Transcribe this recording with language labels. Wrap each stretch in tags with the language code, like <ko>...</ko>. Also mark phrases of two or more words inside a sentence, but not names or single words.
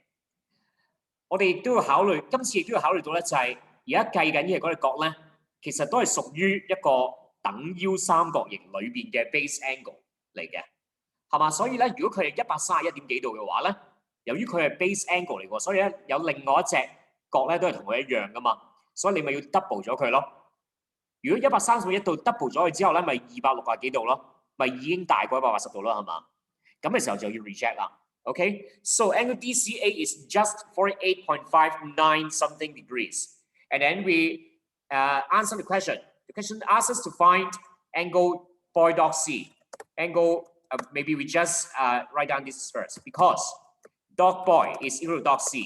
<yue>我哋亦都要考慮，今次亦都要考慮到咧，就係而家計緊嘅嗰個角咧，其實都係屬於一個等腰三角形裏邊嘅</yue> <en>base angle</en> <yue>嚟嘅，係嘛？所以咧，如果佢係131點幾度嘅話咧， 由於佢係</yue> <en>base angle</en> <yue>嚟喎，所以咧有另外一隻角咧都係同佢一樣噶嘛，所以你咪要 double 咗佢咯。如果131度 double 咗佢之後咧，咪260幾度咯，咪已經大過180度啦，係嘛？咁嘅時候就要 reject 啦。</yue> <en>Okay, so angle DCA is just 48.59 something degrees, and then we answer the question. The question asks us to find angle boy dot C. Angle, maybe we just write down this first because dot boy is equal to dot C.</en>